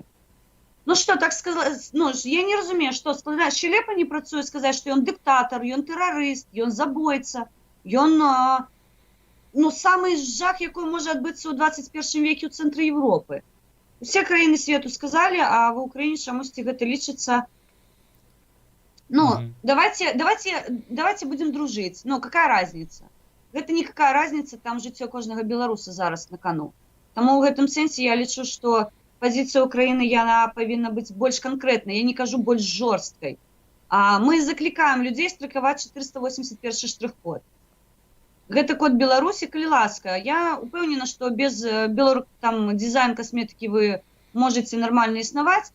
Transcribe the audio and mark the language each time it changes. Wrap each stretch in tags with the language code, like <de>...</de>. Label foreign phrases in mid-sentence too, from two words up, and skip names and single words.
<be>Ну што, так сказаць, ну, я не разумею, што сказаць, щелепа не працуе сказаць, што ён дыктатар, ён тэрарыст, ён забойца, ён, ну, самы жах, якой можа адбыцца ў 21 веке ў цэнтры Европы. Усе краіны свету сказалі, а ва Ўкраіне чамусьці гэта лічыцца. Ну,</be> <ru>давайте будем дружить. Ну, какая разница? Это никакая разница,</ru> <be>там жыццё кожнага беларуса зараз на кону. Таму ў гэтым сэнсе я лічу, што пазіцыя Украіны, яна павінна быць больш канкрэтнай, я не кажу больш жорсткай. Мы заклікаем людзей стракаваць 481 штрых-код. Гэта код Беларусі, калі ласка. Я упэўнена, што без дызайн касметыкі</be> <ru>вы можете</ru> <be>нормально існаваць.</be>